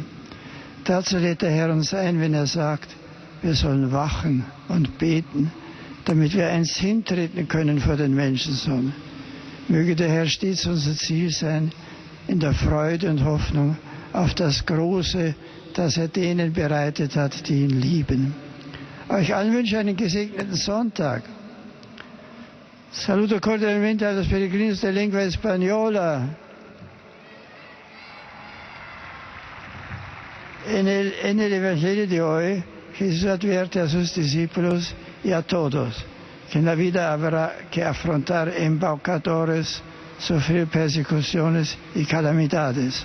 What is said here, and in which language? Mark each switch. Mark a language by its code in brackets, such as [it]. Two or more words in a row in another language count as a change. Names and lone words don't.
[de] Dazu lädt der Herr uns ein, wenn er sagt, wir sollen wachen und beten, damit wir einst hintreten können vor den Menschensohn. Möge der Herr stets unser Ziel sein, in der Freude und Hoffnung auf das Große, das er denen bereitet hat, die ihn lieben. Euch allen wünsche ich einen gesegneten Sonntag. [es] Saluto cordialmente a los peregrinos de lengua española. En el Evangelio de hoy, Jesús advierte a sus discípulos y a todos que en la vida habrá que afrontar embaucadores, sufrir persecuciones y calamidades.